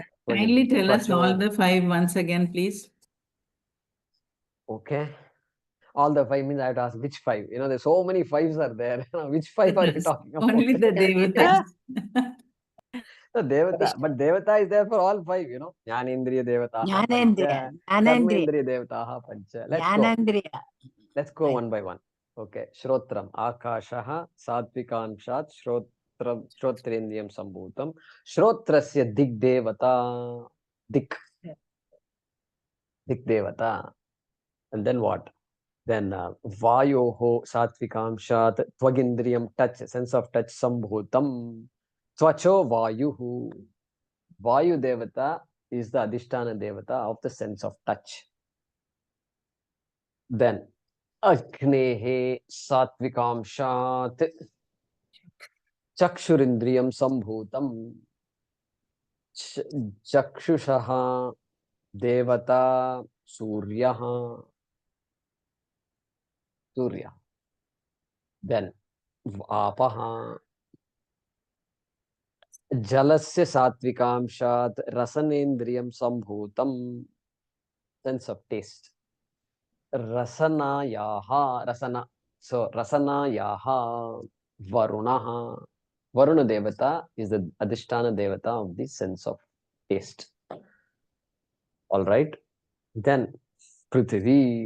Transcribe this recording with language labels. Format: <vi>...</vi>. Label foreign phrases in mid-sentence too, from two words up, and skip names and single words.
<en>Kindly tell us all Twacho. the 5 once again, please. Okay. All the 5 means I have to ask which 5. You know, there's so many 5s are there. Which 5 are you talking about? Only the Devatas. The Devata. But Devata is there for all 5, you know.</en> <sa>Jnanendriya Devataha Jnanendriya. Pancha. Jnanendriya. Karmendriya Devataha Pancha. Jnanendriya.</sa> <en>Let's go one by one.</en> <sa>Okay. Shrotram. Akashaha. Satvikanshat. Shrotrendriyam Sambhutam. Shrotrasya Dig Devata. Dik. Dik Devata.</sa> <en>And then what?</en> <sa>Then Vayoho Satvikamshat.</sa> <en>Tvagindriyam touch. Sense of touch.</en> <sa>Sambhutam. Tvacho Vayuhu. Vayu Devata</sa> <en>is the</en> <sa>Adhisthana Devata</sa> <en>of the sense of touch.</en> <sa>Then Agnehe Satvikamshat Chakshurindriyam Sambhutam Chakshushaha Devata Suryaha Surya. Then Apaha Jalasya Satvikamshat Rasanendriyam Sambhutam</sa> <en>sense of taste.</en> <sa>Rasanayaha Rasana. So Rasanayaha Varunaha. Varuna Devata</sa> <en>is the</en> <sa>Adhisthana Devata</sa> <en>of the sense of taste. All right. Then Prithvi.</en>